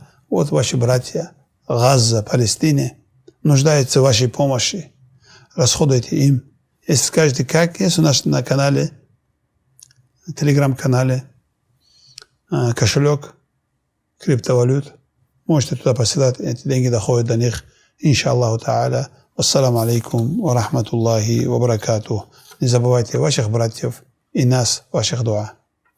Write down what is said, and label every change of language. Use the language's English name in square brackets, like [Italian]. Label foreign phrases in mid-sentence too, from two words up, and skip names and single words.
[Russian] Вот ваши братья, Газа, Палестине, нуждаются в вашей помощи. Расходуйте им. Если скажете, как, есть у нас на канале, телеграм-канале, кошелек криптовалют. Можете туда посылать, эти деньги доходят до них, [Arabic] إن شاء الله تعالى. السلام عليكم ورحمة الله وبركاته. [Russian] Не забывайте ваших братьев и нас, ваших дуа.